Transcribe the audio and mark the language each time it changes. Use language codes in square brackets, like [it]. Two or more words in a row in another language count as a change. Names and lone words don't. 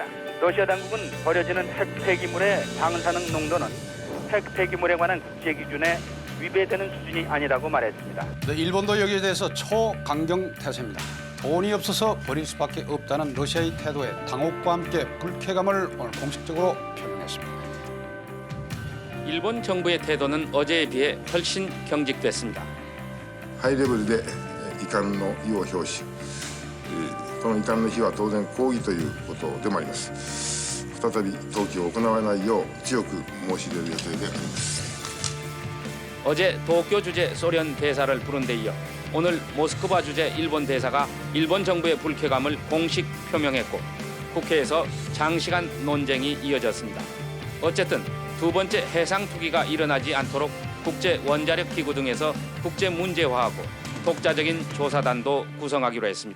[ko] 러시아 당국은 버려지는 핵 폐기물의 방사능 농도는 핵 폐기물에 관한 국제 기준에 위배되는 수준이 아니라고 말했습니다. 일본도 여기에 대해서 초강경 태세입니다. 돈이 없어서 버릴 수밖에 없다는 러시아의 태도에 당혹과 함께 불쾌감을 오늘 공식적으로 표명했습니다. 일본 정부의 태도는 어제에 비해 훨씬 경직됐습니다. [ja] ハイレベルで遺憾の意を表し、この遺憾の日は当然抗議ということでもあります。再び投棄を行わないよう強く申し入れる予定であります。 [ko] 어제 도쿄 주재 소련 대사를 부른 데 이어 오늘 모스크바 주재 일본 대사가 일본 정부의 불쾌감을 공식 표명했고 국회에서 장시간 논쟁이 이어졌습니다. 어쨌든 두 번째 해상 투기가 일어나지 않도록 국제 원자력 기구 등에서 국제 문제화하고 독자적인 조사단도 구성하기로 했습니다.